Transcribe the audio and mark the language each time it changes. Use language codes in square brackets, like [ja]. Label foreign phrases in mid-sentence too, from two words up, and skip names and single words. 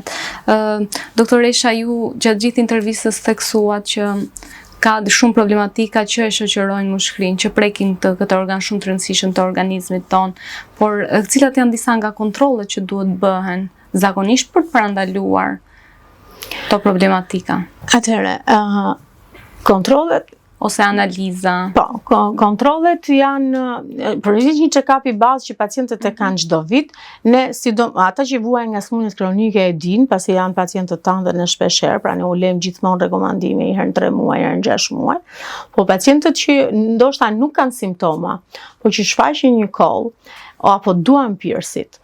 [sq] Doktoresha, ju gjatë gjithë intervistës theksuat që ka shumë problematika që e shoqërojnë mushkrinë, që prekin këtë organ shumë të rëndësishëm të organizmit ton, por cilat janë disa nga kontrollet që duhet bëhen zakonisht për të parandaluar këto problematika? Atëherë, kontrollet ose analiza. Po, kontrollet janë përveç një check-up i bazë që pacientët e kanë çdo vit, ne ata që vuajnë nga sëmundjet kronike e dinë, pasi janë pacientët tanë dhe ne shpeshherë, pra ne u lëm gjithmonë rekomandime herë në 3 muaj, herë në 6 muaj. Po pacientët që ndoshta nuk kanë simptoma, po që shfaqin një koll apo duan pirsit.